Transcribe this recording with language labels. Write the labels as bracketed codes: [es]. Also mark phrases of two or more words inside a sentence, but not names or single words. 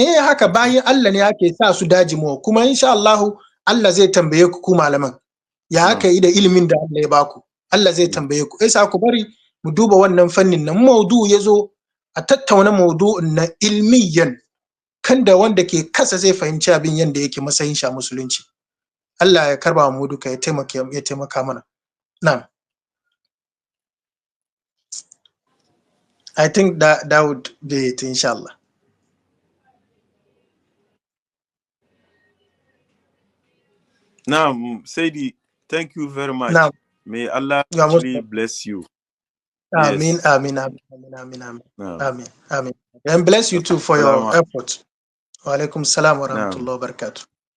[ha] Haka bayan Allah ne ake sa su daji mu, kuma [ar] insha Allah [ha] Allah zai tambaye ku malaman ya aka yi da ilimin da Allah ya baku, Allah zai tambaye ku. Yasa ku bari mu duba wannan fannin nan. Maudu ya zo a tattauna maudu'in na ilmiyan, kan da wanda ke kasa zai fahimci abin yanda yake matsayin shi a musulunci. Allah ya karba mu duka, ya taimaka mana. Na'am. [en] I think that would be it, inshallah. Naam, Saidi, thank you very much. [ha] Naam. [en] May Allah You are most actually bless you. [ha] Amin, [en] Yes. [ha] amin, amin, amin, amin, Naam. amin, amin. [en] And bless you too for your [ar] Assalamu [en] efforts. [ar] Wa alaikum salam wa [ha] Naam. [ar] rahmatullahi wa barakatuh.